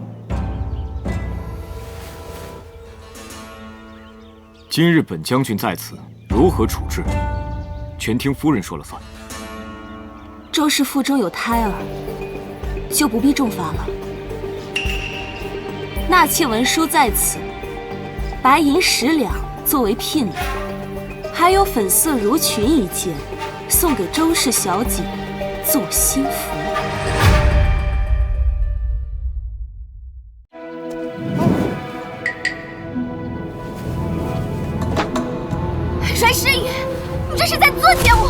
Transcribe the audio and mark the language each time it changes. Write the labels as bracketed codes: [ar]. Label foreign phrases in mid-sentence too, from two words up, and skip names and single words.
[zh] 今日本將軍在此，如何處置，全聽夫人說了算。周氏腹中有胎兒，就不必重罰了。納妾文書在此，白銀10兩作為聘禮，還有粉色襦裙1件，送給周氏小姐做心服。阮詩雨，你這是在作踐我！